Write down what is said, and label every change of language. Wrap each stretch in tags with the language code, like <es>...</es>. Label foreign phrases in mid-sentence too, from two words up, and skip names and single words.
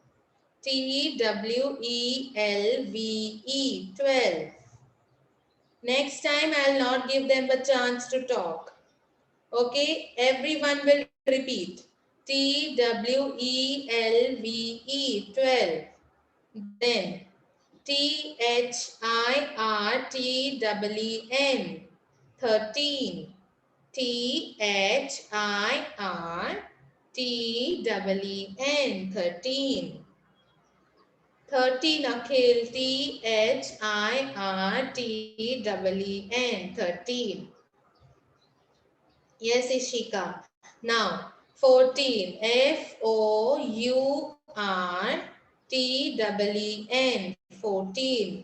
<en>TWELVE. 12. Next time I'll not give them a chance to talk. Okay, everyone will repeat. TWELVE. 12. Then THIRTEN. 13. THIRTEN. T-E-E-N, 13. 13, Akhil, Thirteen, 13. Yes, Ishika. Now, 14, Fourten, 14.</en>